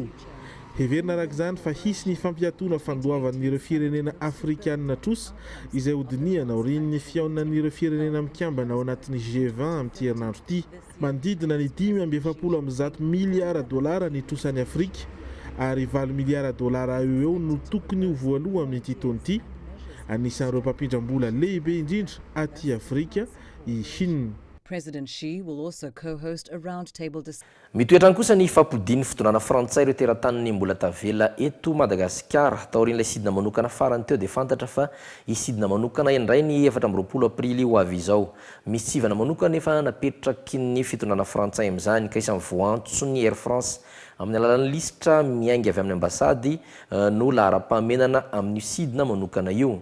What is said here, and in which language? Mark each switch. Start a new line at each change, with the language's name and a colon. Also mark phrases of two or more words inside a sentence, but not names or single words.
Malagasy: Heverina arak'izany fa hisy ny fampiatoana fandoavan'ireo firenena afrikanina trosa izay hodiniana aorian'ny fiaonan'ireo firenena mikambana ao anatin'ny G20 amin'ity herinandro ity. Manodidina ny $570 miliara ny trosan'ny Afrika ary $4 miliara eo no tokony ho voaloha amin'ity taona ity. Anisan'ireo mpampindram-bola lehibe indrindra aty Afrika i Chine.
English: President Xi will also co-host a roundtable discussion.
Malagasy: Mitoetrany kosa ny fampodian'ny fitondràna Frantsay ireo teratany mbola tavela eto Madagasikara. Taorian'ilay sidina manokana farany teo dia fantatra fa isidina manokana indray ny 24 aprily ho avy izao. Misy tsivana manokana efa napetraky ny fitondràna Frantsay amin'izany ka isan'ny voantso ny Air France amin'ny alalan'ny lisitra miainga avy amin'ny ambasady no lahara-pahamenana amin'ny sidina manokana io.